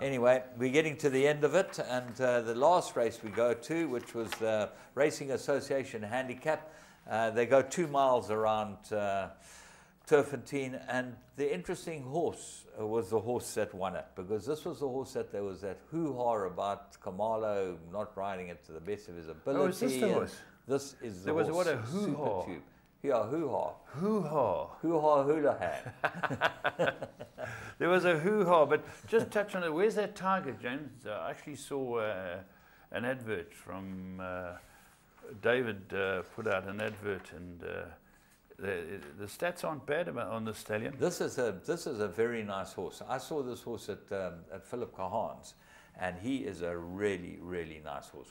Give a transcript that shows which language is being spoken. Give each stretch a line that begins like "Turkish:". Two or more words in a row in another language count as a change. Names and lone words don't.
English: Anyway, we're getting to the end of it, and the last race we go to, which was the Racing Association Handicap. They go 2 miles around Turfentine, and the interesting horse was the horse that won it, because this was the horse that there was that hoo-ha about Kamalo not riding it to the best of his ability. Oh, is this the horse? This is the there horse. There was what a hoo-ha. Yeah, hoo-ha. Hoo-ha. Hoo-ha hula-ha. There was a hoo-ha, but just touch on it. Where's that target, James? I actually saw an advert from David put out an advert, and the stats aren't bad on the stallion. This is a very nice horse. I saw this horse at Philip Cahan's, and he is a really, really nice horse.